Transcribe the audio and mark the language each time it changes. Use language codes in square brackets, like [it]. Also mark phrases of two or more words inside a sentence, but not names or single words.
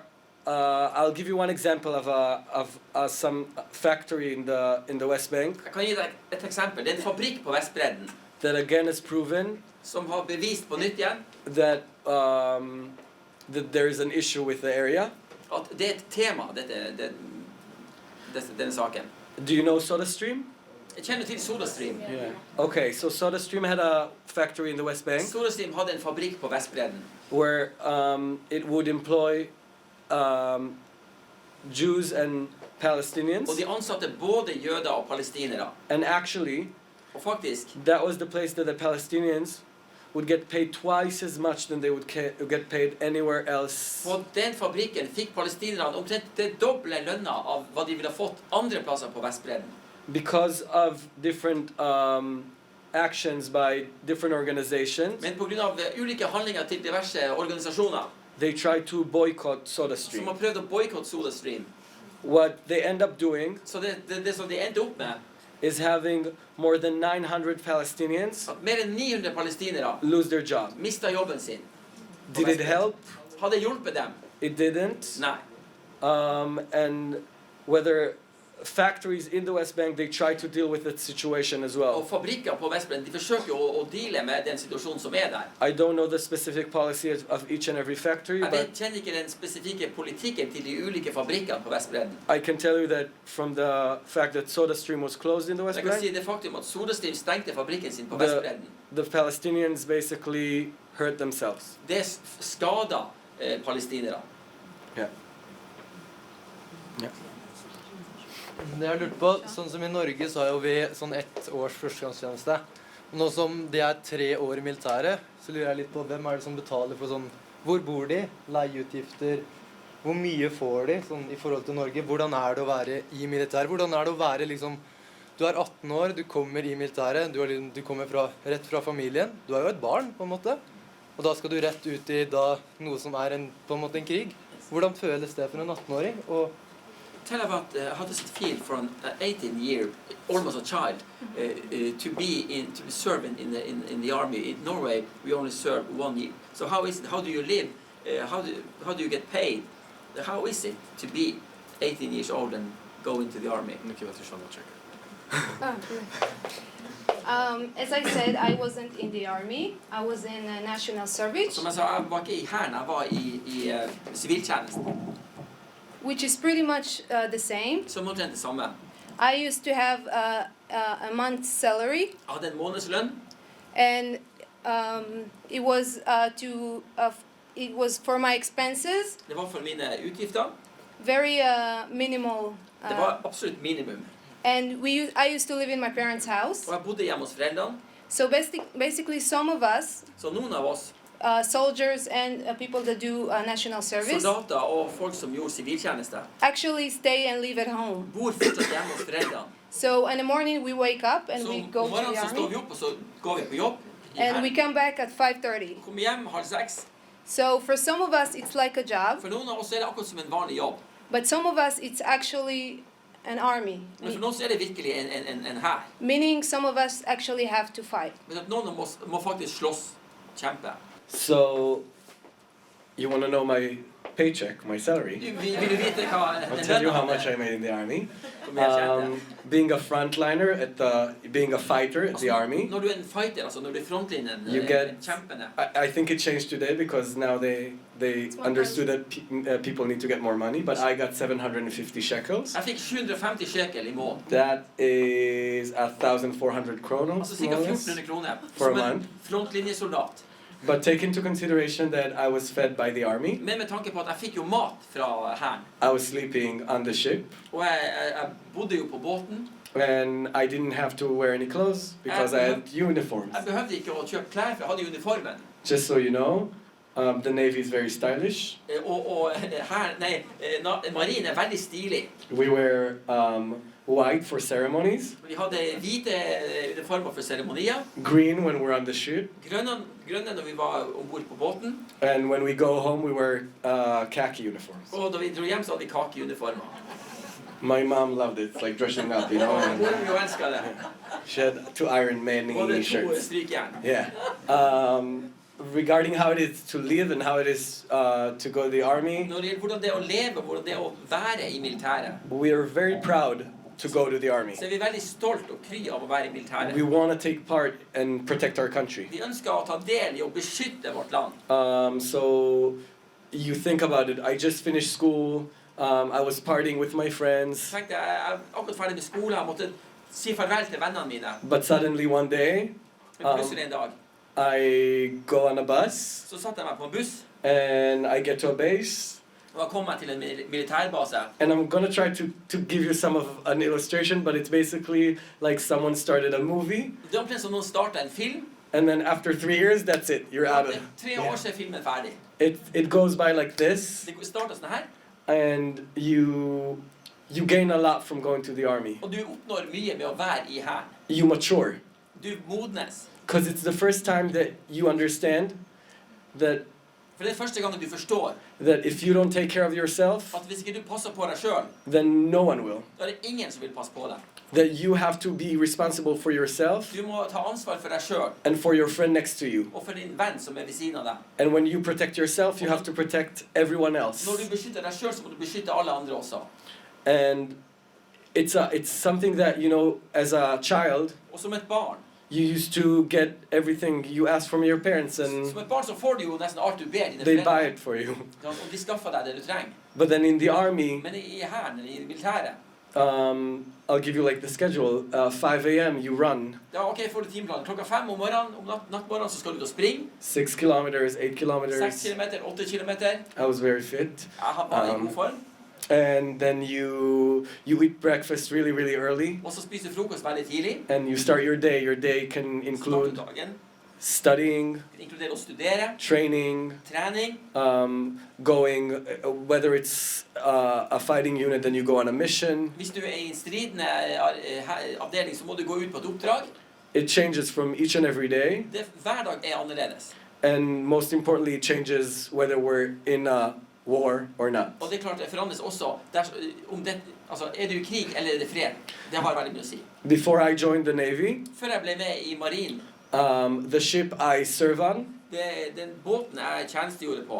[en] I'll give you one example of some factory in the West Bank [no] Jeg kan gi deg et eksempel. Det er en fabrikk på Vestbredden [en] that again is proven [no] som har bevist på nytt igjen [en] that there is an issue with the area. [no] at det er et tema, denne saken. [en] Do you know SodaStream? [no] Jeg kjenner til SodaStream. [en] Yeah. Okay, so SodaStream had a factory in the West Bank [no] SodaStream hadde en fabrikk på Vestbredden [en] where it would employ Jews and Palestinians, [no] og de ansatte både jøder og palestinere. [en] and actually [no] Og faktisk, [en] that was the place that the Palestinians would get paid twice as much than they would get paid anywhere else. [no] på den fabrikken fikk palestinerne omtrent det doble lønna av hva de ville ha fått andre plasser på Vestbredden. [en] Because of different actions by different organizations, [no] Men på grunn av ulike handlinger til diverse organisasjoner [en] they tried to boycott [no] som [en] SodaStream. [no] har prøvd å boykotte SodaStream. [en] What they end up doing [no] Så det som de endte opp med, [en] is having more than 900 Palestinians [no] at mer enn 900 palestinere [en] lose their job. [no] mistet jobben sin. [en] Did it help? [no] Hadde hjulpet dem? [en] It didn't. [no] Nei. [en] And whether factories in the West Bank, they try to deal with that situation as well. [no] Og fabrikker på Vestbredden, de forsøker å deale med den situasjonen som er der. [en] I don't know the specific policy of each and every factory, [no] Jeg [en] but [no] kjenner ikke den spesifikke politikken til de ulike fabrikkene på Vestbredden. [en] I can tell you that from the fact that SodaStream was closed in the West [no] Jeg kan si [en] Bank, [no] det faktum at SodaStream stengte fabrikken sin på [en] The- [no] Vestbredden. [en] the Palestinians basically hurt themselves. [no] Det skada palestinere. [en] Yeah. [no] Det jeg har lurt på, sånn som i Norge så har jo vi sånn 1 års førstegangstjeneste. Nå som det er 3 år i militæret, så lurer jeg litt på hvem er det som betaler for sånn, hvor bor de, leieutgifter, hvor mye får de sånn i forhold til Norge, hvordan er det å være i militæret, hvordan er det å være liksom, du er 18 år, du kommer i militæret, du kommer rett fra familien, du er jo et barn på en måte, og da skal du rett ut i da, noe som er på en måte en krig. Hvordan føles det for en 18-åring? Og [en] Tell about how does it feel for an 18-year, almost a child, to serve in the army. In Norway, we only serve 1 year. So how is it? How do you live? How do you get paid? How is it to be 18 years old and go into the army? As I said, I wasn't in the army. I was in national service, [no] Som jeg sa, jeg var ikke i hæren, jeg var i siviltjenesten. [en] which is pretty much the same. [no] Som omtrent det samme. [en] I used to have a month's salary, [no] Jeg hadde en månedslønn, [en] and it was it was for my expenses, [no] det var for mine utgifter. [en] very minimal. [no] Det var absolutt minimum. [en] And I used to live in my parents' house. [no] Og jeg bodde hjemme hos foreldrene. [en] So basically, some of us, [no] Så noen av oss, [en] soldiers and people that do national service, [no] soldater og folk som gjorde siviltjeneste, [en] actually stay and live at home. [no] bor fortsatt hjemme hos foreldrene. [en] So in the morning we wake up and [no] Så [en] we go [no] om [en] to [no] morgenen [en] the [no] så står [en] army, [no] vi opp, og så går vi på jobb. [en] and we come back at 5:30. [no] Kommer hjem 5:30. [en] So for some of us it's like a job, [no] For noen av oss er det akkurat som en vanlig jobb. [en] but some of us it's actually an army. [no] Men for noen så er det virkelig en hær. [en] Meaning some of us actually have to fight. [no] Men at noen av oss må faktisk slåss, kjempe. [en] So, you want to know my paycheck, my salary. [no] Vil du vite hva [en] I'll [no] den [en] tell you how [no] lønna [en] much I made in the army. [no] hvor mye jeg tjente? [en] Being a frontliner being a fighter at the army. [no] Når du en fighter, altså når du frontlinjen, [en] You get- [no] kjempende. [en] I think it changed today because now they understood that people need to get more money. But I got 750 shekels. [no] Jeg fikk 750 shekel I måneden. [en] That is 1,400 kronos, [no] Altså ca. [en] more or less. [no] 1400 kroner [en] For a [no] som en [en] month. [no] frontlinjesoldat. [en] But take into consideration that I was fed by the army. [no] Men med tanke på at jeg fikk jo mat fra hæren. [en] I was sleeping on the ship, [no] Og jeg bodde jo på båten. [en] and I didn't have to wear any clothes because I had uniforms. [no] Jeg behøvde ikke å kjøpe klær, for jeg hadde uniformen. [en] Just so you know, the Navy is very stylish. [no] Og marinen veldig stilig. [en] We wear white for ceremonies, [no] Vi hadde hvite uniformer for seremonier. [en] green when we're on the ship, [no] Grønne når vi var ombord på båten. [en] and when we go home we wear khaki uniforms. [no] Og da vi dro hjem så hadde vi kakeuniformer. [en] My mom loved it. It's like dressing up, you know. And [no] Moren jo elsket det. [en] she had 2 Iron [no] Og det [en] Maiden 2 shirts. [no] strykjern. [en] Yeah. Regarding how it is to live and how it is to go to the army, [no] Når det gjelder hvordan det er å leve, hvordan det er å være I militæret, [en] we are very proud to go to the army. [no] så vi veldig stolt og kry av å være I militæret. [en] We want to take part and protect our country. [no] Vi ønsker å ta del I å beskytte vårt land. [en] So you think about it. I just finished school. I was partying with my friends. [no] Tenkte jeg akkurat ferdig med skole, jeg måtte si farvel til vennene mine. [en] But suddenly one day, [no] Men plutselig en dag, [en] I go on a bus [no] så satte jeg meg på en buss, [en] and I get to a base. [no] og jeg kom meg til en militærbase. [en] And I'm gonna try to give you some of an illustration, but it's basically like someone started a movie, [no] Det er omtrent som noen startet en film, [en] and then after 3 years, that's it. You're out of it. [no] 3 år så er filmen ferdig. [en] It goes by like this, [no] Det starter sånn her, [en] and you gain a lot from going to the army. [no] og du oppnår mye med å være I hæren. [en] You mature. [no] Du modnes. [en] Because it's the first time that you understand that [no] For det er første gangen du forstår [en] if you don't take care of yourself, [no] at hvis ikke du passer på deg selv, [en] then no one will. [no] da er det ingen som vil passe på deg. [en] That you have to be responsible for yourself [no] Du må ta ansvar for deg selv, [en] and for your friend next to you. [no] og for din venn som ved siden av deg. [en] And when you protect yourself, you have to protect everyone else. [no] Når du beskytter deg selv, så må du beskytte alle andre også. [en] And it's something that, you know, as a child, [no] Og som et barn, [en] you used to get everything you asked from your parents, and [no] som et barn så får du jo nesten alt du ber dine [en] they buy [no] foreldre. [en] it for you. [no] Og de skaffer deg det du trenger. [en] But then in the army, [no] Men I hæren, I militæret, [en] I'll give you like the schedule. 5 a.m. you run [no] da ok, får du timeplanen. Klokka 5 om morgenen, om nattmorgenen, så skal du ut og springe. [en] 6 kilometers, 8 6 kilometers. [no] kilometer, 8 kilometer. [en] I was very fit. [no] Jeg var I god form. [en] And then you eat breakfast really, really early, [no] Og så spiser du frokost veldig tidlig. [en] and you start your day. Your day can [no] Starter [en] include [no] dagen. [en] studying, [no] Inkluderer å studere, [en] training, [no] trening. [en] going, whether it's a fighting unit, then you go on a mission. [no] Hvis du I en stridende avdeling, så må du gå ut på et oppdrag. [en] It changes from each and every day, [no] Hver dag annerledes. [en] and most importantly, it changes whether we're in a war or not. [no] Og det klart, det forandres også. Om det, altså, du I krig, eller det fred? Det har veldig mye å si. [en] Before I joined the Navy, [no] Før jeg ble med I marinen, [en] the ship I serve on [no] den båten jeg tjenestegjorde på,